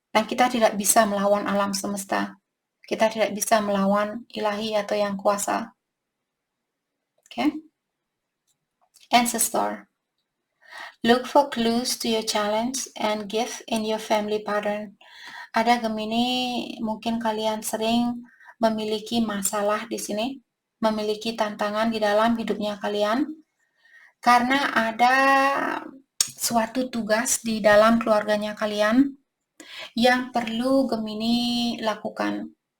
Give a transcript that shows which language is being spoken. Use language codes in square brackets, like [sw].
[id] Dan kita tidak bisa melawan alam semesta. Kita tidak bisa melawan ilahi atau yang kuasa. [en] Okay? Ancestor. Look for clues to your challenge and gift in your family pattern. [id] Ada Gemini, mungkin kalian sering memiliki masalah di sini, memiliki tantangan di dalam hidupnya kalian, karena ada suatu tugas di dalam keluarganya kalian yang perlu Gemini lakukan.